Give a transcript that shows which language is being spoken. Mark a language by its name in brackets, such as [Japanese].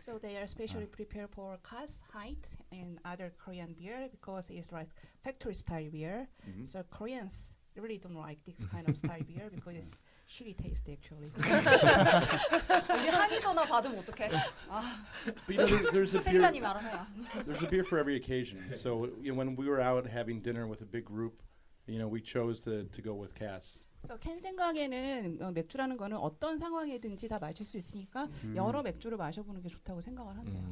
[English] So they are specially prepared for Cass, Height, and other Korean beer because it's like factory style beer. So Koreans really don't like this kind of style beer because it's shitty taste actually. [Korean] 우리 항의 전화 받으면 어떡해? [English] But you know, there's a [Korean] 최 [English] beer. [Korean] 기자님이 알아서 해요. [English] There's a beer for every occasion. So when we were out having dinner with a big group, we chose to go with Cass. [Korean] 그래서 캔 생각에는 맥주라는 거는 어떤 상황이든지 다 마실 수 있으니까 여러 맥주를 마셔보는 게 좋다고 생각을 한대요.